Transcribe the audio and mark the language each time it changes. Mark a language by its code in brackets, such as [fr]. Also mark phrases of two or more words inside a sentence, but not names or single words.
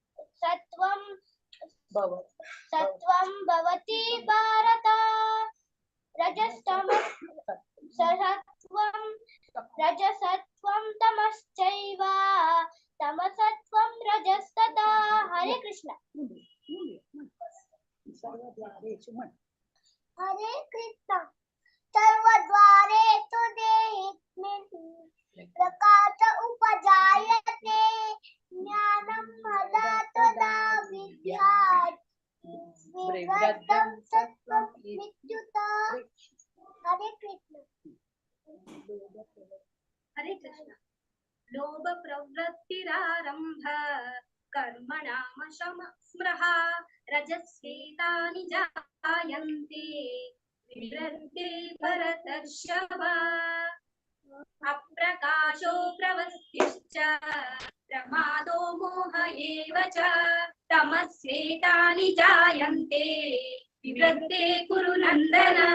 [sa] सत्वं भवति भारत रजसत्वं तमश्चैव तमसत्वं रजस्तथा। हरे कृष्ण। हरे कृष्ण। सर्वद्वारेषु देहिस्मिन् प्रकाश उपजायते ज्ञानं मदा तदा विद्यात् विवृद्धं सत्त्वं विद्युत। हरे कृष्ण। हरे कृष्ण। लोभ प्रवृत्तिरारंभ कर्मणाम स्मृह रजस्येतानि जायन्ते विवृद्धे भरतर्षभ। अप्रकाशो प्रवृत्तिश्च प्रमादो मोह एव च तमस्येतानि जायन्ते विवृद्धे कुरु नन्दन।